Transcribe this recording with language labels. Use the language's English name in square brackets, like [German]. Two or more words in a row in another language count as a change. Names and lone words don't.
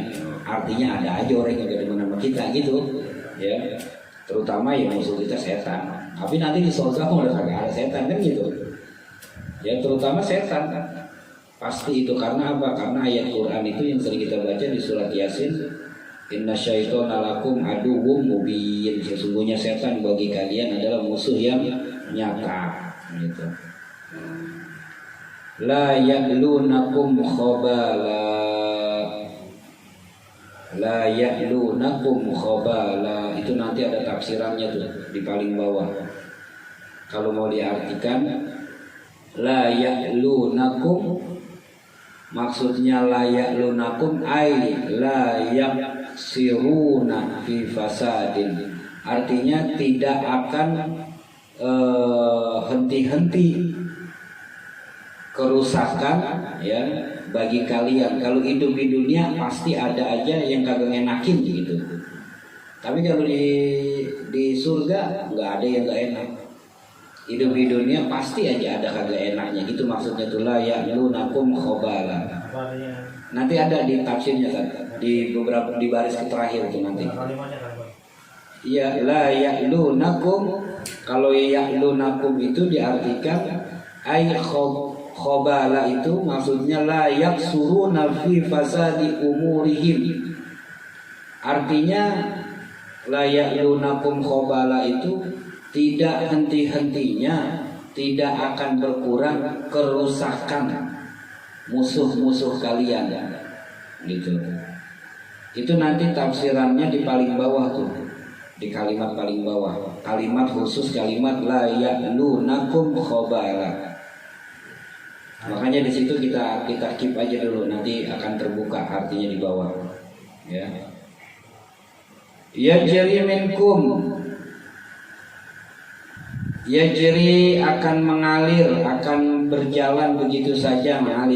[Indonesian] Artinya ada aja orang yang gak demen sama kita gitu ya. Terutama ya musuh kita setan. Tapi nanti di surga udah kagak ada setan kan gitu. Ya terutama setan. Pasti itu karena apa? Karena ayat Quran itu yang sering kita baca di surat Yasin. [Arabic] إن الشيطان لكم عدو مبين. [Indonesian] Sesungguhnya setan bagi kalian adalah musuh yang nyata gitu. [Arabic] لا يألونكم خبالا. لا يألونكم خبالا, [Indonesian] itu nanti ada tafsirannya tuh di paling bawah. Kalau mau diartikan [Arabic] لا يألونكم, [Indonesian] maksudnya [Arabic] لا يألونكم أي لا يقصرون في فساد. [Indonesian] Artinya tidak akan henti-henti kerusakan ya bagi kalian. Kalau hidup di dunia pasti ada aja yang kagak enakin gitu. Tapi kalau di surga nggak ada yang nggak enak. Hidup di dunia pasti aja ada kagak enaknya gitu, maksudnya tuh [Arabic] لا يألونكم خبالا. [Indonesian] Nanti ada di tafsirnya kan, di beberapa di baris terakhir itu nanti. [Arabic] Iya، لا يألونكم. [Indonesian] Kalau ya'lunakum itu diartikan [Arabic] أي خبالا, [Indonesian] itu maksudnya [Arabic] لا يقصرون في فساد أمورهم. [Indonesian] Artinya [Arabic] لا يألونكم خبالا [Indonesian] itu tidak henti-hentinya, tidak akan berkurang kerusakan musuh-musuh kalian gitu. Itu nanti tafsirannya di paling bawah tuh, di kalimat paling bawah, kalimat khusus kalimat [Arabic] لا يألونكم خبالا. [Indonesian] Makanya di situ kita keep aja dulu, nanti akan terbuka artinya di bawah. Ya. [Arabic] يجري منكم, [Indonesian] yajri akan mengalir, akan berjalan begitu saja mengalir.